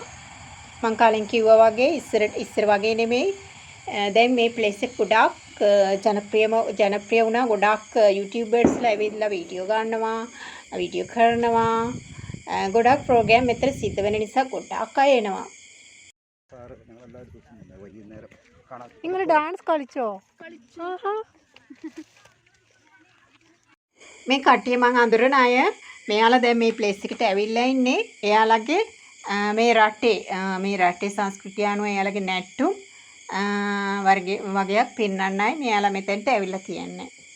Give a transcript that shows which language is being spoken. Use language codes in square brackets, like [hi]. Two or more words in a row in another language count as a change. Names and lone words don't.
[si] මං කලින් කිව්වා වගේ ඉස්සර වගේ නෙමෙයි. දැන් මේ ප්ලේස් එක ගොඩාක් ජනප්‍රිය වුණා. ගොඩාක් YouTubersලා ඇවිල්ලා වීඩියෝ ගන්නවා, වීඩියෝ කරනවා. ගොඩාක් ප්‍රෝග්‍රෑම් මෙතන සිද්ධ වෙන නිසා ගොඩාක් අය එනවා. [ml] നിങ്ങൾ ഡാൻസ് കളിച്ചോ? [si] මේ කට්ටිය මං අඳුරන අය මෙයාලා දැන් මේ ප්ලේස් එකට ඇවිල්ලා ඉන්නේ. එයාලගේ මේ රටේ සංස්කෘතිය අනුව එයාලගේ නැට්ටුම් වගේක් පෙන්වන්නයි මෙයාලා මෙතෙන්ට ඇවිල්ලා තියෙන්නේ.